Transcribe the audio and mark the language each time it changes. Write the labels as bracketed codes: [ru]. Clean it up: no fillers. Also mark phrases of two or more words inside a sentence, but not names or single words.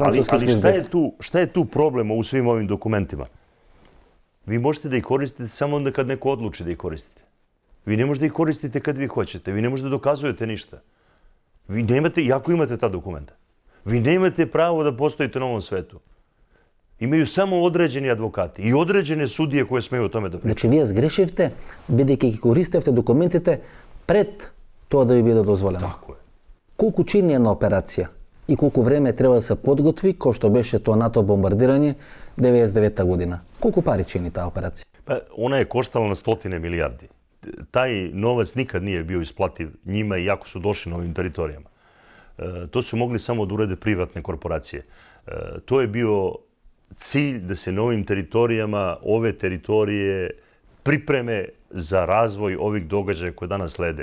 [sr] Ali šta je tu problem u svim ovim dokumentima? Vi možete da ih koristite samo onda kad neko odluči da ih koristite. Vi ne možete da ih koristite kad vi hoćete, vi ne možete da dokazujete ništa. Vi nemate, jako imate ta dokumenta, vi nemate pravo da postojite na ovom svetu. Imaju samo određeni advokati i određene sudije koje smeju o tome da pričaju. [mk] Znači, vi zgrešivte, бидејќи ги користевте документите пред тоа да ви биде дозволено. [sr] Tako je. [mk] Колку чини една операција и колку време треба да се подготви, кој што беше тоа НАТО бомбардирање 99 година? Колку пари чини таа операција? [sr] Pa, ona je koštala na 100 milijardi. Taj novac nikad nije bio isplativ njima i jako su došli na ovim teritorijama. To su mogli samo da urade privatne korporacije. To je bio cilj da se na ovim teritorijama, ove teritorije pripreme za razvoj ovih događaja koje danas slede.